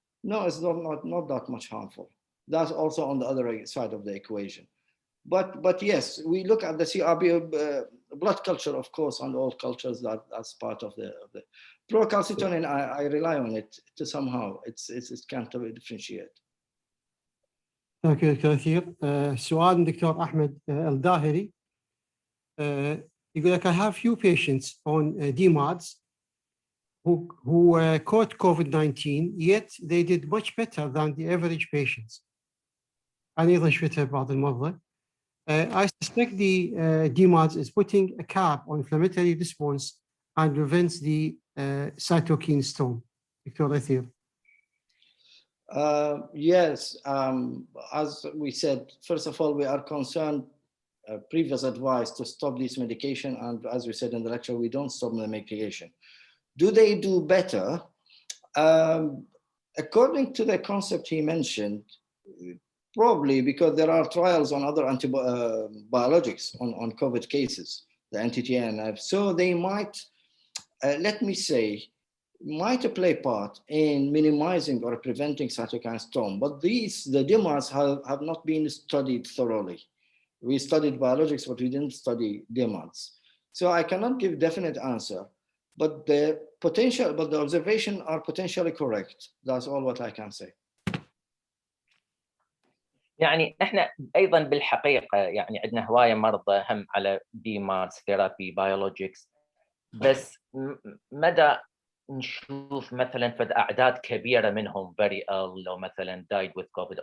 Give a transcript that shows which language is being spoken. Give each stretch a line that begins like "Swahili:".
English: No, it's not that much harmful. That's also on the other side of the equation. But yes, we look at the CRP blood culture, of course, and all cultures that's part of the procalcitonin. I rely on it to somehow it can't differentiate. Thank you doctor أثير.
Arabic: سؤال من دكتور أحمد الداهري. يقول لك
English: I have few patients on DMARDs who caught COVID-19, yet they did much better than the average patients.
Arabic: أنا أيضا شفتها بعض المرضى.
English: I suspect the DMARDs is putting a cap on inflammatory response and prevents the cytokine storm. Dr. Athir. Yes, as we said, first of all, we are concerned, previous advice to stop this medication. And as we said in the lecture, we don't stop the medication. Do they do better? According to the concept he mentioned, probably because there are trials on other biologics on COVID cases, the anti-TNF. So they might, let me say, might play part in minimizing or preventing cytokine storm. But the DMARDs have not been studied thoroughly. We studied biologics, but we didn't study DMARDs. So I cannot give definite answer, but the observation are potentially correct. That's all what I can say.
Arabic: يعني احنا ايضا بالحقيقه يعني عندنا هوايه مرضى هم على DMARDs ثيرابي بايولوجيكس، بس مدى نشوف مثلا فد اعداد كبيره منهم
English: very ill
Arabic: لو مثلا
English: died with COVID.